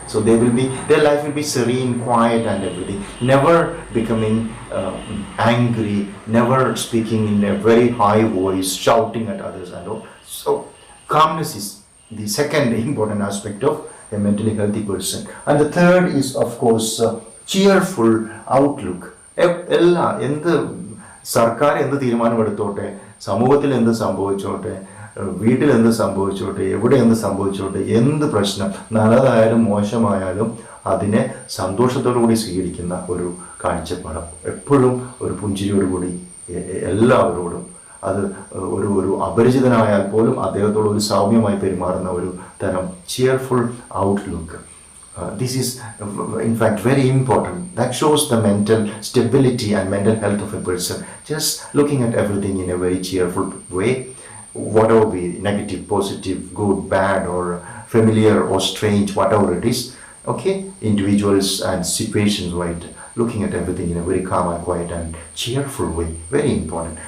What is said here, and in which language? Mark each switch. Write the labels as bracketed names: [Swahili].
[English] So their life will be serene, quiet, and everything. Never becoming angry, never speaking in a very high voice, shouting at others and all. So calmness is the second important aspect of a mentally healthy person. And the third is, of course, cheerful outlook. [Malayalam] എല്ലാ സർക്കാർ എന്ത് തീരുമാനമെടുത്തോട്ടെ, സമൂഹത്തിൽ എന്ത് സംഭവിച്ചോട്ടെ, വീട്ടിൽ എന്ത് സംഭവിച്ചോട്ടെ, എവിടെ എന്ത് സംഭവിച്ചോട്ടെ, എന്ത് പ്രശ്നം നല്ലതായാലും മോശമായാലും അതിനെ സന്തോഷത്തോടുകൂടി സ്വീകരിക്കുന്ന ഒരു കാഴ്ചപ്പാട്, എപ്പോഴും ഒരു പുഞ്ചിരിയോടുകൂടി എല്ലാവരോടും, അത് ഒരു അപരിചിതനായാൽ പോലും അദ്ദേഹത്തോട് ഒരു സൗമ്യമായി പെരുമാറുന്ന ഒരു തരം cheerful outlook. [English] This is in fact very important. That shows the mental stability and mental health of a person. Just looking at everything in a very cheerful way, whatever be negative, positive, good, bad, or familiar or strange, whatever it is, okay, individuals and situations, right, looking at everything in a very calm and quiet and cheerful way, very important.